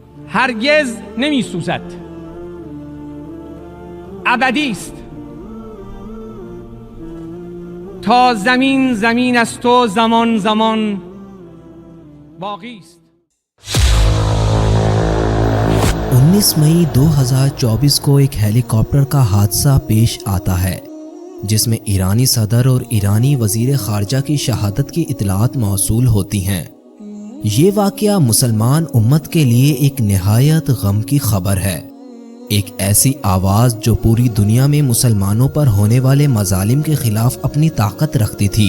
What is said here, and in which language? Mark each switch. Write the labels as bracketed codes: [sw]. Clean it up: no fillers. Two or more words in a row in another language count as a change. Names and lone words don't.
[fa] هرگز نمی سوزد، ابدی است. تا زمین زمین است و زمان زمان باقی است. [ur] 19 مئی 2024 کو ایک ہیلی کاپٹر کا حادثہ پیش آتا ہے جس میں ایرانی صدر اور ایرانی وزیر خارجہ کی شہادت کی اطلاعات موصول ہوتی ہیں۔ یہ واقعہ مسلمان امت کے لیے ایک نہایت غم کی خبر ہے، ایک ایسی آواز جو پوری دنیا میں مسلمانوں پر ہونے والے مظالم کے خلاف اپنی طاقت رکھتی تھی۔